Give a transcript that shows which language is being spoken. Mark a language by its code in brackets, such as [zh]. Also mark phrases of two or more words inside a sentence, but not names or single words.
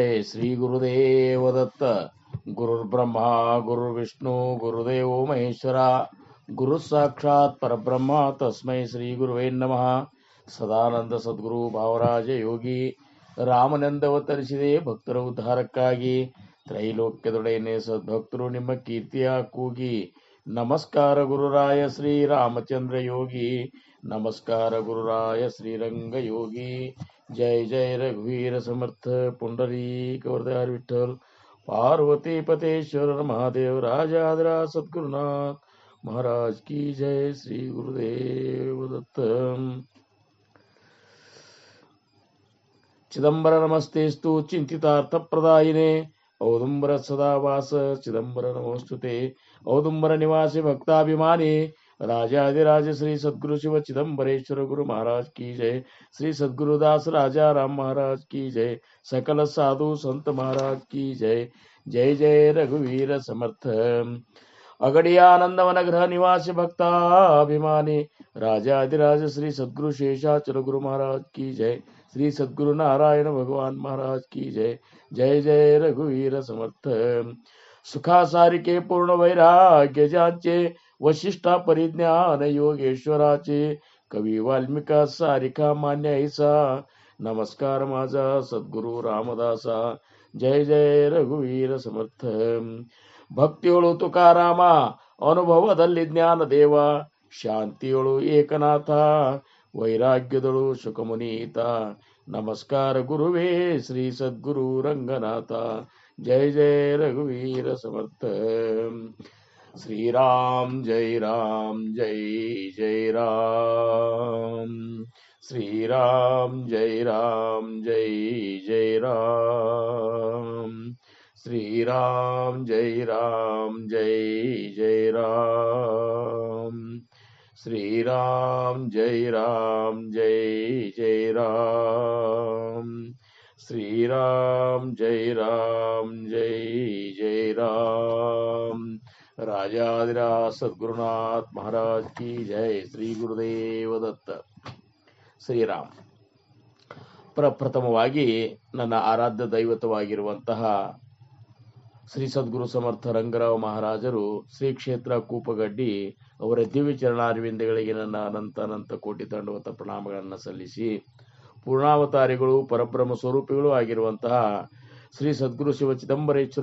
[mr] श्री गुरुदेव दत्त. [sa] गुरुर्ब्रह्मा गुरुर्विष्णु गुरुदेवो महेश्वरा. गुरु साक्षात परब्रह्म तस्मै श्री गुरुवे नमः. [kn] ಸದಾನಂದ ಸದ್ಗುರು ಭಾವರಾಜ ಯೋಗಿ ರಾಮನಂದವತರಿಸಿದೆ ಭಕ್ತರ ಉದ್ಧಾರಕ್ಕಾಗಿ. ತ್ರೈಲೋಕ್ಯದೊಡೆಯನೆ ಸದ್ಭಕ್ತರು ನಿಮ್ಮ ಕೀರ್ತಿಯ ಕೂಗಿ. ನಮಸ್ಕಾರ ಗುರುರಾಯ ಶ್ರೀ ರಾಮಚಂದ್ರ ಯೋಗಿ. [mr] नमस्कार गुरुराय श्रीरंग योगी. जय जय रघुवीर समर्थ पुंडरीक वरदार विठ्ठल. [hi] पार्वती पतेश्वर महादेव राजाधिराज सद्गुरुनाथ महाराज की जय. [mr] श्री गुरुदेव दत्त. [sa] चिदंबर नमस्तेस्तु चिंतितार्थ प्रदायिने. औदुंबर सदावास चिदंबर नमोस्तुते. [hi] औदुंबर निवासी भक्ताभिमानी राजाधिराज श्री सद्गुरु शिव चिदंबरेश्वर गुरु महाराज की जय. श्री सद्गुरुदास राजा राम महाराज की जय. सकल साधु संत महाराज की जय. [mr] जय जय रघुवीर समर्थ. [hi] अगड़ियानंदवन गृह निवासी भक्ताभिमानी राजाधिराज श्री सद्गुरु शेषाचल गुरु महाराज की जय. श्री सद्गुरु नारायण भगवान महाराज की जय. [mr] जय जय रघुवीर समर्थ. सुखासारिके पूर्ण वैराग्य जांचे वशिष्ठा परिज्ञान योगेश्वराचे. कवी वाल्मिका सारिका मान्य ऐसा. नमस्कार माझा सद्गुरु रामदासा. जय जय रघुवीर समर्थ. [kn] ಭಕ್ತಿಯೊಳು ತುಕಾರಾಮ ಅನುಭವದಲ್ಲಿ ಜ್ಞಾನ ದೇವ. ಶಾಂತಿಯೊಳು ಏಕನಾಥ ವೈರಾಗ್ಯದೊಳು ಶುಕಮುನೀತ. ನಮಸ್ಕಾರ ಗುರುವೇ ಶ್ರೀ ಸದ್ಗುರು ರಂಗನಾಥ. [mr] जय जय रघुवीर समर्थ. श्री राम जय जय राम. श्री राम जय जय राम. श्री राम जय जय राम. श्री राम जय जय राम. श्री राम जय जय राम. [hi] राजाधिराज सद्गुरुनाथ महाराज की जय. [kn] श्री ಗುರುದೇವ ದತ್ತ. ಶ್ರೀರಾಮ್. ಪ್ರಪ್ರಥಮವಾಗಿ ನನ್ನ ಆರಾಧ್ಯ ದೈವತವಾಗಿರುವಂತಹ ಶ್ರೀ ಸದ್ಗುರು ಸಮರ್ಥ ರಂಗರಾವ್ ಮಹಾರಾಜರು ಶ್ರೀ ಕ್ಷೇತ್ರ ಕೂಪಗಡ್ಡಿ ಅವರ ದಿವ್ಯ ಚರಣಾರವಿಂದಗಳಿಗೆ ನನ್ನ ಅನಂತ ಕೋಟಿ ದಂಡವತ ಪ್ರಣಾಮಗಳನ್ನು ಸಲ್ಲಿಸಿ, ಪೂರ್ಣಾವತಾರಿಗಳು ಪರಬ್ರಹ್ಮ ಸ್ವರೂಪಿಗಳು ಆಗಿರುವಂತಹ ಶ್ರೀ ಸದ್ಗುರು ಶಿವ ಚಿದಂಬರೇಶ್ವರ